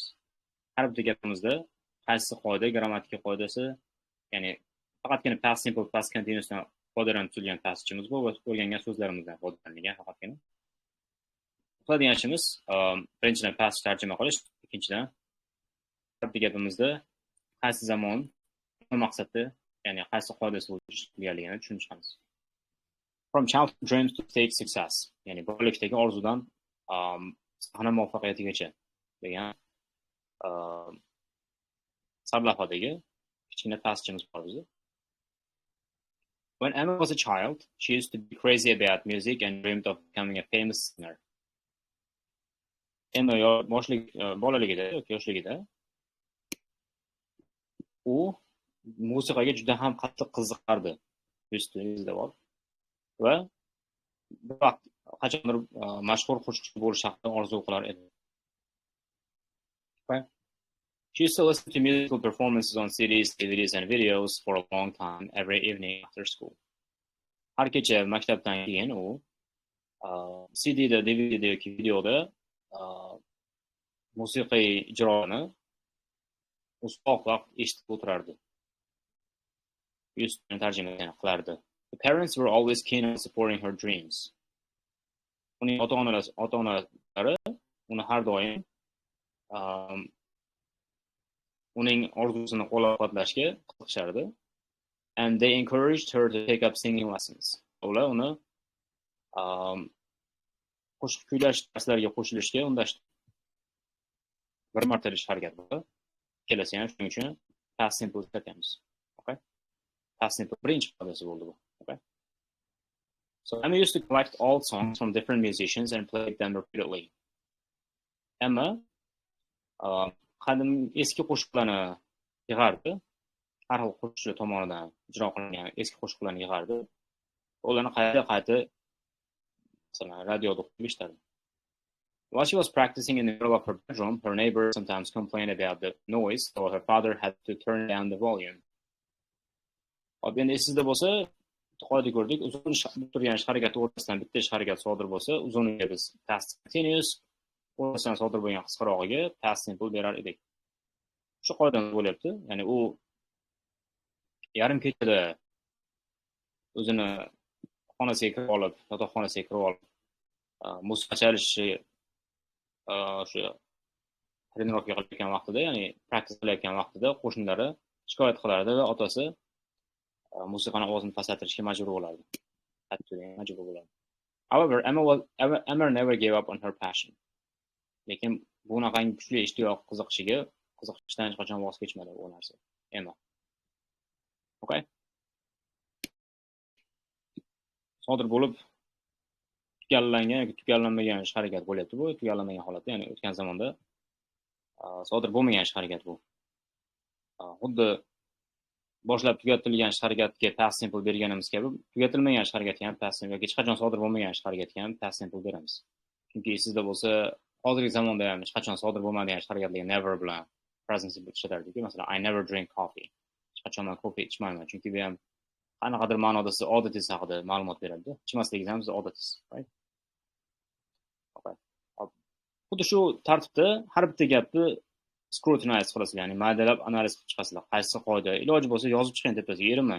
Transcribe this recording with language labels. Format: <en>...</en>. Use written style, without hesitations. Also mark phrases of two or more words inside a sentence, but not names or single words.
<uz>Har bitta gapimizda qaysi qoida, grammatika qoidasi, ya'ni faqatgina</uz> <en>past simple,</en> <uz>past continuousdan foydalanib tuzilgan passagemiz bu va o'rgangan so'zlarimizdan foydalanilgan faqatgina. Qiladigan ishimiz birinchidan passage tarjima qilish, ikkinchidan har bitta gapimizda qaysi zamon, nima maqsadda, ya'ni qaysi qoidasi bo'yicha ishlatilganligini tushunib chiqamiz.</uz> <en>From childhood dreams to state success,</en> <uz>ya'ni bolalikdagi orzudan sahna muvaffaqiyatigacha degan sarlavhadagi kichkina passagemiz bor bizda.</uz> <en>When Emma was a child, she used to be crazy about music and dreamed of becoming a famous singer.</en> <uz>Emma bolaligida yoki yoshligida u musiqaga juda ham qattiq qiziqardi. Yuzda bor. Va bir vaqt qachondir mashhur qo'shiqchi bo'lish haqida orzu qilar edi. Okay.</uz> <en>She used to listen to musical performances on CDs, DVDs and videos for a long time every evening after school.</en> <uz>Har kecha maktabdan keyin u CDda, DVDda yoki videoda musiqiy ijroni uzoq vaqt eshitib o'tirardi. Ustidan tarjima qilardi.</uz> <en>The parents were always keen on supporting her dreams.</en> <uz>Uning ota-onalari uni har doim uning orzusini qo'llab-quvvatlashga qiziqishardi.</uz> <en>And they encouraged her to take up singing lessons.</en> <uz>Ular uni qo'shiq kuylash darslariga qo'shilishga undashdi. Bir marta ish harakat bo'ldi. Kelasi ham shuning uchun</uz> <en>past simple</en> <uz>ishlatamiz. Okay?</uz> <en>Past simple</en> <uz>birinchi qoidasi bo'ldi bu. Okay?</uz> <en>So Emma used to collect old songs from different musicians and play them repeatedly.</en> <uz>Emma qadim eski qo'shiqlarni yig'ardi. Har xil qo'shiqchilar tomonidan ijro qilingan eski qo'shiqlarni yig'ardi. Ularni qayta masalan radioda o'qib eshitadi.</uz> <en>While she was practicing in the middle of her bedroom, her neighbors sometimes complained about the noise, so her father had to turn down the volume.</en> <uz>Endi esingizda bo'lsa, qoida ko'rdik, uzun turgan ish harakati o'rtasidan bitta ish harakati sodir bo'lsa, uzuniga biz</uz> <en>past continuous,</en> <uz>o'rtasidan sodir bo'lgan qisqarog'iga</uz> <en>past simple</en> <uz>berar edik. Shu qoidani bo'lyapti. Ya'ni u yarim kechada o'zini xonasiga kirib olib, yotoqxonasiga kirib olib, musiqa chalishi shu trenirovka qilayotgan vaqtida, ya'ni praktis qilayotgan vaqtida qo'shnilari shikoyat qilardi va otasi musiqani ovozini pasaytirishga majbur bo'lardi. Majbur bo'lardi.</uz> <en>However, Emma never gave up on her passion.</en> <uz>Lekin bunaqangi kuchli ishtiyoq qiziqishdan hech qachon voz kechmadi bu narsa. Emma. Okay? Sodir bo'lib tugallangan yoki tugallanmagan ish harakat bo'lyapti bu. Tugallanmagan holatda, ya'ni o'tgan zamonda sodir bo'lmagan ish harakat bu. Xuddi boshlab tugatilgan ish harakatga</uz> <en>past simple</en> <uz>berganimiz kabi, tugatilmagan ish harakatga ham</uz> <en>past simple</en> <uz>yoki hech qachon sodir bo'lmagan ish harakatga ham</uz> <en>past simple</en> <uz>beramiz. Chunki sizda bo'lsa, hozirgi zamonda ham hech qachon sodir bo'lmagan ish harakatlarga never bilan</uz> <en>present simple</en> <uz>ishlatardik. Masalan,</uz> <en>I never drink coffee.</en> <uz>Hech qachon men kofe ichmayman, chunki bu ham qanaqadir ma'noda siz odatingiz haqida ma'lumot beradi. Ichmasligingiz ham siz odatingiz, right? Okay. Xuddi shu tartibda har bitta gapni scrutinize qilasizlar, ya'ni maydalab analiz qilib chiqasizlar. Qaysi qoida, iloji bo'lsa yozib chiqing tepasiga, erinmang.</uz>